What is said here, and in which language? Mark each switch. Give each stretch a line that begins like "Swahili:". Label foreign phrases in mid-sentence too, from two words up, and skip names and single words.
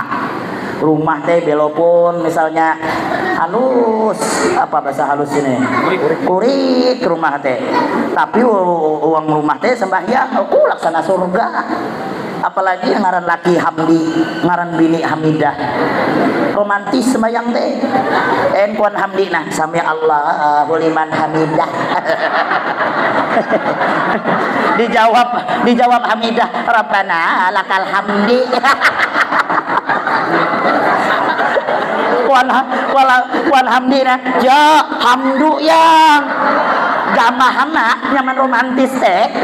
Banjar: Rumah teh belopun misalnya halus, apa bahasa halus ini? Kurik rumah teh. Tapi uang rumah teh sembahyang, laksana surga. Apalagi ngaran laki Hamdi, ngaran bini Hamidah, romantis sembahyang teh. Kuan Hamdi nah
Arabic: سمع الله لمن حمده.
Banjar: dijawab Hamidah,
Arabic: ربنا لك الحمد.
Banjar: Kuan Hamdi nah, ja hamdu yang gamahana nyaman romantis teh.